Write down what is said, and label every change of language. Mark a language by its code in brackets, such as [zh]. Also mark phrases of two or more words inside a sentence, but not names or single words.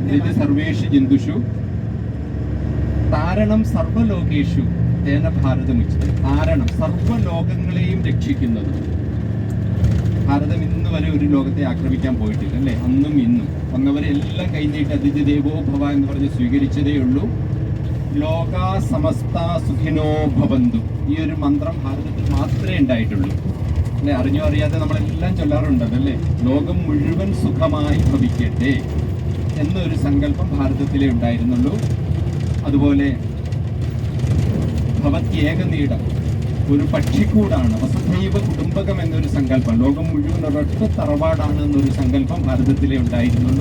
[sa] ഇത് സർവേഷു ജന്തുഷു താരണം സർവ്വലോകേഷു തേന ഭാരതമുച്ചതേ. [ml] താരണം സർവ്വലോകങ്ങളെയും രക്ഷിക്കുന്നത്. ഭാരതം ഇന്ന് വരെ ഒരു ലോകത്തെ ആക്രമിക്കാൻ പോയിട്ടില്ല അല്ലേ? അന്നും ഇന്നും വന്നവരെല്ലാം കൈനീട്ടി [sa] അതിഥി ദേവോ ഭവ [ml] എന്ന് പറഞ്ഞ് സ്വീകരിച്ചതേ ഉള്ളൂ. [sa] ലോകാ സമസ്ത സുഖിനോ ഭവന്തു, [ml] ഈ ഒരു മന്ത്രം ഭാരതത്തിൽ മാത്രമേ ഉണ്ടായിട്ടുള്ളൂ അല്ലെ? അറിഞ്ഞോ അറിയാതെ നമ്മളെല്ലാം ചൊല്ലാറുണ്ടല്ലേ? ലോകം മുഴുവൻ സുഖമായി ഭവിക്കട്ടെ എന്നൊരു സങ്കല്പം ഭാരതത്തിലേ ഉണ്ടായിരുന്നുള്ളൂ. അതുപോലെ ഭവത്യേകനീടം, ഒരു പക്ഷിക്കൂടാണ്, [sa] വസുധൈവ കുടുംബകം [ml] എന്നൊരു സങ്കല്പം, ലോകം മുഴുവൻ ഒരൊറ്റ തറവാടാണ് എന്നൊരു സങ്കല്പം ഭാരതത്തിലേ ഉണ്ടായിരുന്നുള്ളൂ.